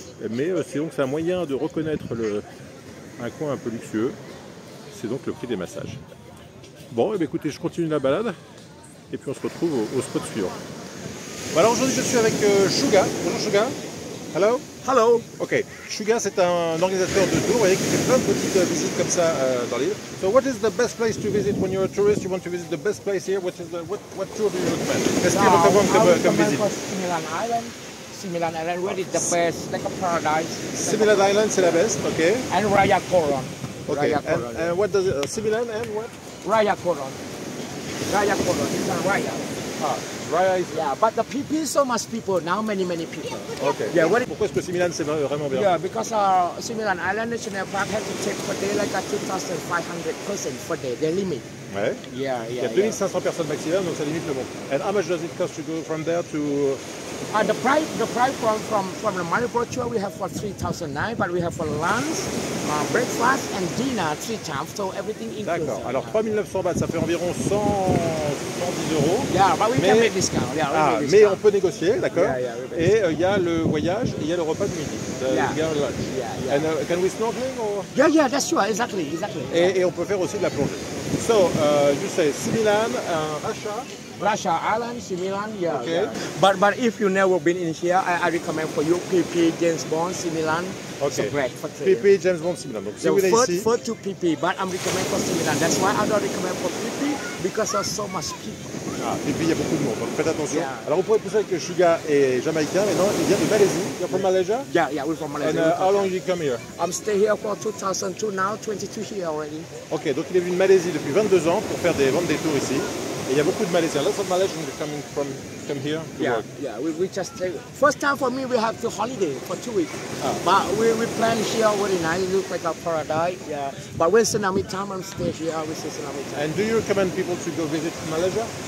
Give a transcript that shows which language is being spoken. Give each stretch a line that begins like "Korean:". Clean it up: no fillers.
French: Mais c'est un moyen de reconnaître un coin un peu luxueux, c'est donc le prix des massages. Bon, et bien écoutez, je continue la balade, et puis on se retrouve au spot suivant. Alors aujourd'hui, je suis avec Suga. Bonjour Suga.
English: Hello. Hello. Ok.
French: Suga, c'est un organisateur de tour, vous voyez, qui fait plein de petites visites comme ça dans l'île.
English: So, what is the best place to visit when you're a tourist? You want to visit the best place here? What tour do you recommend?
French: Qu'est-ce qu'il recommande comme visite?
English: Similan Island. Similan Island, where is the best? Like a paradise.
French: Similan Island, c'est la best. Ok.
English: And Raya Koron. Okay. And what does it? Similan and what? Raya Koron. Raya Koron. It's a Raya. Raya is... Yeah, but the people, so much people now, many people. Okay. Yeah.
French: Pourquoi est-ce que Similan c'est vraiment bien?
English: Yeah, because Similan Island National Park has to take per day like a 2,500 person per day. The limit. Ouais. Yeah.
French: Il y a 2500 personnes maximum, donc ça limite le monde.
English: And how much does it cost to go from there to? The price from the Manipur tour we have for 3,009, but we have for lunch, breakfast and dinner 3 times, so everything inclusive.
French: D'accord. Alors 3900 bahts, ça fait environ 110 euros.
English: Yeah, but we can make discount. Yeah,
French: mais on peut négocier, d'accord. Yeah, et il y a le voyage et il y a le repas de midi.
English: Lunch. Yeah. And can we snorkeling or? Yeah, that's right, exactly.
French: Et on peut faire aussi de la plongée.
English: So you say Similan, Rasha Island, Similan, yeah. Okay. Yeah. But if you never been in here, I recommend for you PP, James Bond, Similan. Okay. It's great for training.
French: PP, James Bond, Similan. Donc si vous venez ici.
English: First to PP, but I'm recommend for Similan. That's why I don't recommend for PP because there's so much people.
French: Et puis il y a beaucoup de monde, donc faites attention. Yeah. Alors vous pourrez penser que Suga est jamaïcain, mais non, il vient de Malaisie.
English: You're from Malaysia? Yeah, we're from Malaysia. And how long did you come here? I'm stay here for 2002 now, 22 here already.
French: Ok, donc il est venu de Malaisie depuis 22 ans pour vendre des tours ici. Et il y a beaucoup de Malaisiens.
English: Lots of Malaysians coming from here to work. Yeah, we just take... First time for me, we have to holiday for 2 weeks. But we plan here very nice, it looks like a paradise. Yeah. But when tsunami time, I'm stay here, we see tsunami time. And do you recommend people to go visit Malaysia?